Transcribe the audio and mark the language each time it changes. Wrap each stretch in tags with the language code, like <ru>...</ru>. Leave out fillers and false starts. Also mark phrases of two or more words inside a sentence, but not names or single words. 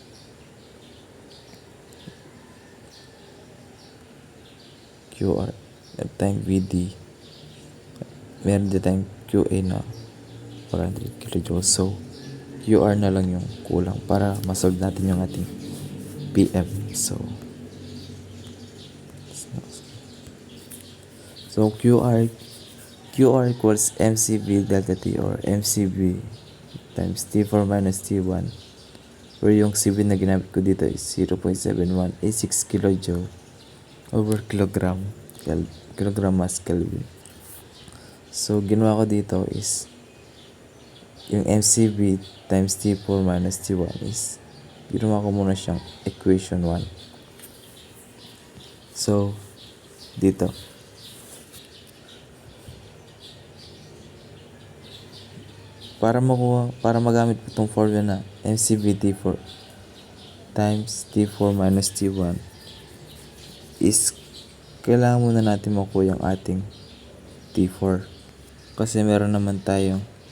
<tl>At tayong VD. Meron din tayong QA na 400 kJ. So QR na lang yung kulang para masolve natin yung ating PM.</tl> <en>So QR equals MCV delta T or MCV times T4 minus T1, where</en> <tl>yung CV na ginamit ko dito</tl> <en>is 0.7186 kJ over kilogram mass Kelvin.</en> <tl>So ginawa ko dito is yung</tl> <en>MCV times T4 minus T1</en> <tl>is ginawa ko muna siyang equation 1. So dito para magamit po itong formula na</tl> <en>MCV T4 times T4 minus T1</en> <tl>is kailangan muna natin makuha yung ating T4, kasi meron naman tayong</tl>